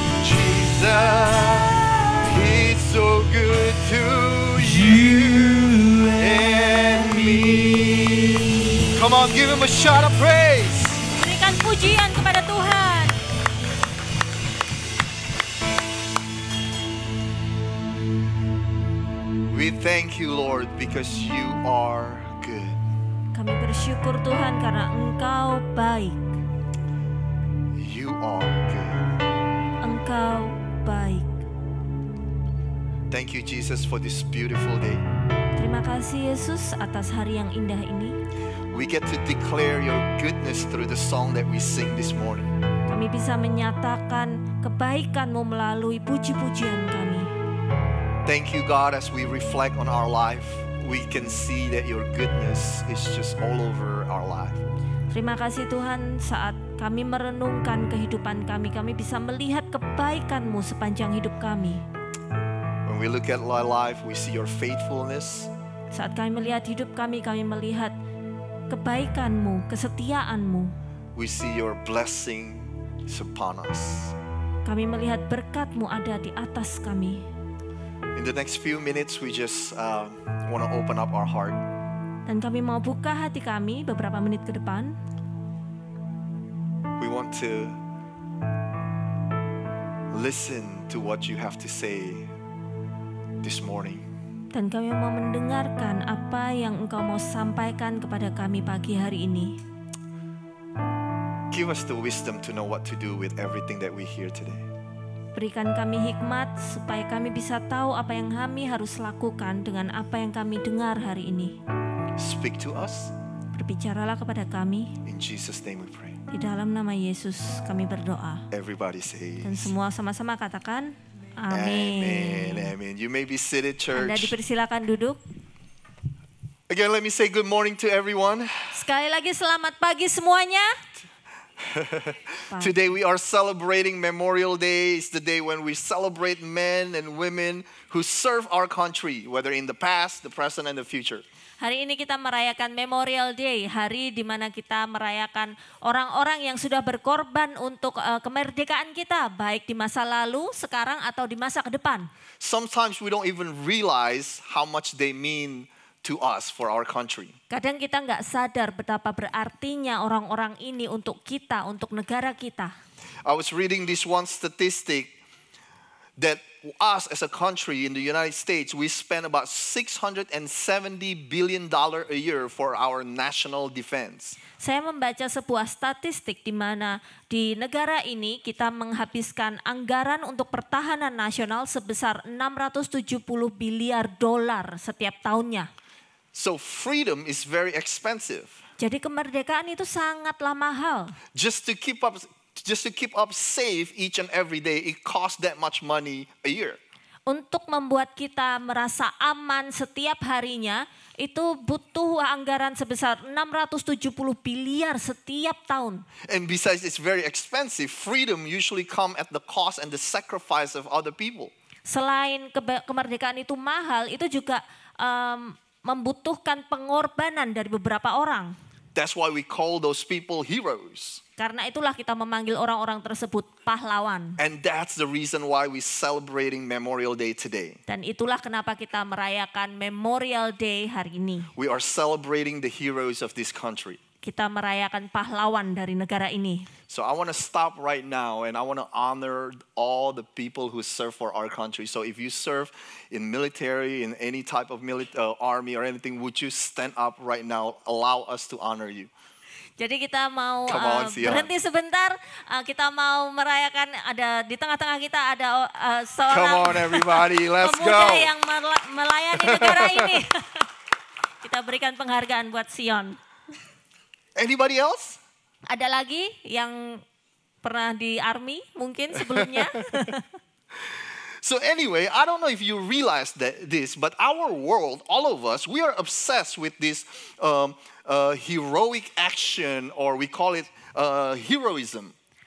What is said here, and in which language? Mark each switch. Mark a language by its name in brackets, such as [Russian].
[English] Jesus, He's so good to you and me. Come on, give Him a shout of praise. [Indonesian] Berikan pujian kepada Tuhan. [English] We thank you, Lord, because you are good. [Indonesian] Kami bersyukur Tuhan karena Engkau baik. [English] You are good. [Indonesian] Engkau baik. [English] Thank you, Jesus, for this beautiful day. [Indonesian] Terima kasih Yesus atas hari yang indah ini. [English] We get to declare your goodness through the song that we sing this morning. [Indonesian] Kami bisa menyatakan kebaikan-Mu melalui puji-pujian kami. [English] Thank you, God, as we reflect on our life, we can see that your goodness is just all over our life. [Indonesian] Terima kasih Tuhan, saat kami merenungkan kehidupan kami, kami bisa melihat kebaikan-Mu sepanjang hidup kami. [English] When we look at our life, we see your faithfulness. [Indonesian] Saat kami melihat hidup kami melihat kebaikan-Mu, kesetiaan-Mu. [English] We see your blessing upon us. [Indonesian] Kami melihat berkat-Mu ada di atas kami. [English] In the next few minutes, we just want to open up our heart. [Indonesian] Dan kami mau buka hati kami beberapa menit ke depan. [English] We want to listen to what you have to say this morning. [Indonesian] Dan kami mau mendengarkan apa yang Engkau mau sampaikan kepada kami pagi hari ini. [English] Give us the wisdom to know what to do with everything that we hear today. [Indonesian] Berikan kami hikmat supaya kami bisa tahu apa yang kami harus lakukan dengan apa yang kami dengar hari ini. [English] Speak to us. [Indonesian] Berbicaralah kepada kami. [English] In Jesus' name we pray. [Indonesian] Di dalam nama Yesus kami berdoa. [English] Everybody says. [Indonesian] Dan semua sama-sama katakan amin. [English] Amen. Amen. You may be seated, [Indonesian] Anda [English] church. [Indonesian] dipersilakan duduk. [English] Again, let me say good morning to everyone. [Indonesian] Sekali lagi selamat pagi semuanya. [English] Today we are celebrating Memorial Day. It's the day when we celebrate men and women who serve our country, whether in the past, the present, and the future. [Indonesian] Hari ini kita merayakan Memorial Day, hari di mana kita merayakan orang-orang yang sudah berkorban untuk kemerdekaan kita, baik di masa lalu, sekarang, atau di masa ke depan. [English] Sometimes we don't even realize how much they mean to us for our country. [Indonesian] Kadang kita nggak sadar betapa berartinya orang-orang ini untuk kita, untuk negara kita. [English] I was reading this one statistic that us as a country in the United States, we spend about $670 billion a year for our national defense. [Indonesian] Saya membaca sebuah statistik di mana di negara ini kita menghabiskan anggaran untuk pertahanan nasional sebesar 670 biliar dolar setiap tahunnya. [English] So freedom is very expensive. [Indonesian] Jadi kemerdekaan itu sangatlah mahal. [English] Just to keep up safe each and every day, it costs that much money a year. [Indonesian] Untuk membuat kita merasa aman setiap harinya, itu butuh anggaran sebesar 670 biliar setiap tahun. [English] And besides it's very expensive, freedom usually come at the cost and the sacrifice of other people. [Indonesian] Selain kemerdekaan itu mahal, itu juga membutuhkan pengorbanan dari beberapa orang. [English] That's why we call those people heroes. [Indonesian] Karena itulah kita memanggil orang-orang tersebut pahlawan. [English] And that's the reason why we're celebrating Memorial Day today. [Indonesian] Dan itulah kenapa kita merayakan Memorial Day hari ini. [English] We are celebrating the heroes of this country. [Indonesian] Kita merayakan pahlawan dari negara ini. [English] So I want to stop right now and I want to honor all the people who serve for our country. So if you serve in military, in any type of army or anything, would you stand up right now? Allow us to honor you. [Indonesian] Jadi kita mau berhenti sebentar, kita mau merayakan, ada di tengah-tengah kita ada seorang [English] Come on everybody, let's [Indonesian] pemuda yang melayani negara ini. Kita berikan penghargaan buat Sion. [English] Anybody else? [Indonesian] Ada lagi yang pernah di army mungkin sebelumnya? [English] So anyway, I don't know if you realize this, but our world, all of us, we are obsessed with this heroic action, or we call it heroism.